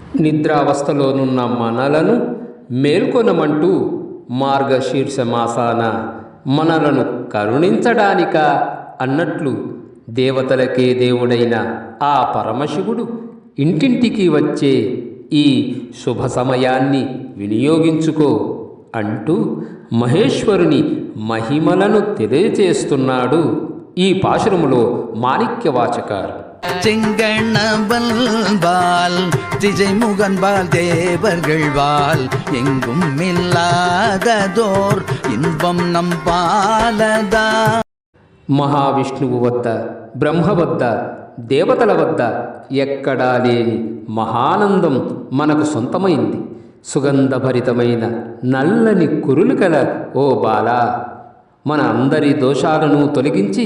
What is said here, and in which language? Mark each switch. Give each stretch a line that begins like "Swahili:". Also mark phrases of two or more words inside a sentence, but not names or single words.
Telugu: నిద్రావస్థలోనున్న మనలను మేల్కొనమంటూ మార్గశీర్ష మాసాన మనలను కరుణించడానిక అన్నట్లు దేవతలకే దేవుడైన ఆ పరమశివుడు ఇంటింటికి వచ్చే ఈ శుభ సమయాన్ని వినియోగించుకో అంటూ మహేశ్వరుని మహిమలను తెలియచేస్తున్నాడు ఈ పాశురములో మాణిక్యవాచకారు.
Tamil: செங்கணவல்பால் திசைமுகன்பால் தேவர்கள் வால் எங்கும் இல்லாததோர் இன்பம் நம் பாலதா.
Telugu: మహావిష్ణువు వద్ద, బ్రహ్మ వద్ద, దేవతల వద్ద ఎక్కడా లేని మహానందం మనకు సొంతమైంది. సుగంధభరితమైన నల్లని కురులు కల ఓ బాలా, మన అందరి దోషాలను తొలగించి